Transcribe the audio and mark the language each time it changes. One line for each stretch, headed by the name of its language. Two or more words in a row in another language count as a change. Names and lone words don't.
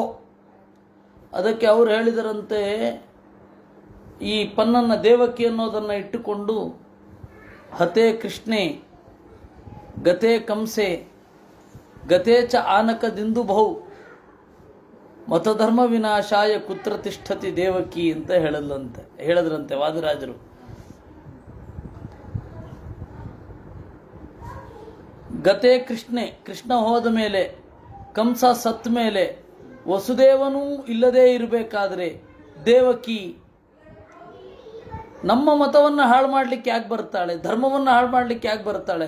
Kannada: ಅದಕ್ಕೆ ಅವರು ಹೇಳಿದರಂತೆ, ಈ ಪನ್ನನ್ನು ದೇವಕಿ ಅನ್ನೋದನ್ನು ಇಟ್ಟುಕೊಂಡು
Sanskrit: ಹತೆ ಕೃಷ್ಣೆ ಗತೆ ಕಂಸೆ ಗತೆ ಚ ಆನಕದಿಂದು ಬಹು ಮತಧರ್ಮ ವಿನಾಶಾಯ ಕುತ್ರ ತಿಷ್ಠತಿ ದೇವಕಿ
Kannada: ಅಂತ ಹೇಳಿದ್ರಂತೆ ವಾದಿರಾಜರು.
Sanskrit: ಗತೆ ಕೃಷ್ಣೆ,
Kannada: ಕೃಷ್ಣ ಹೋದ ಮೇಲೆ, ಕಂಸ ಸತ್ ಮೇಲೆ, ವಸುದೇವನೂ ಇಲ್ಲದೇ ಇರಬೇಕಾದ್ರೆ ದೇವಕಿ ನಮ್ಮ ಮತವನ್ನು ಹಾಳು ಮಾಡಲಿಕ್ಕೆ ಯಾಕೆ ಬರ್ತಾಳೆ, ಧರ್ಮವನ್ನು ಹಾಳು ಮಾಡಲಿಕ್ಕೆ ಯಾಕೆ ಬರ್ತಾಳೆ?